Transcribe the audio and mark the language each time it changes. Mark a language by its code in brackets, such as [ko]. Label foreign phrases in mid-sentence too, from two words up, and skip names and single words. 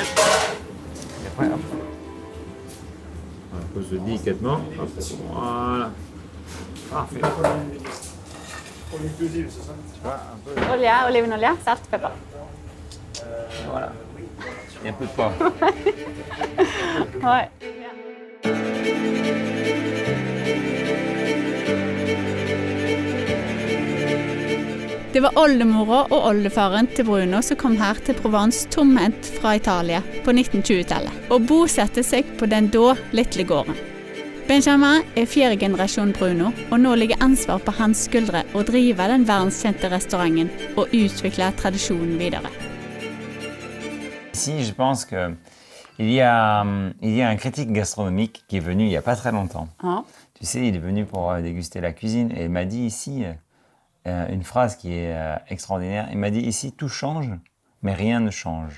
[fr] Et après, hop. On pose délicatement. Hop. Voilà. Parfait. Tu vois, un peu. [no] Olivenolje, salt, pepper. [fr] Voilà. Et un peu de poivre. Ouais. [no] Det var oldemora og oldefaren til Bruno som kom her til Provence tomhendt fra Italia på 1920-tallet og bosatte seg på den da lille gården. Benjamin er fjerde generasjon Bruno, og nå ligger ansvar på hans skuldre å drive den verdenskjente restauranten og utvikle tradisjonen videre. [fr] Ici, je pense que il y a un critique gastronomique qui est venu il n'y a pas très longtemps. Ja. Tu sais, il est venu pour déguster la cuisine et il m'a dit ici une phrase qui est extraordinaire. Il m'a dit ici, tout change, mais rien ne change.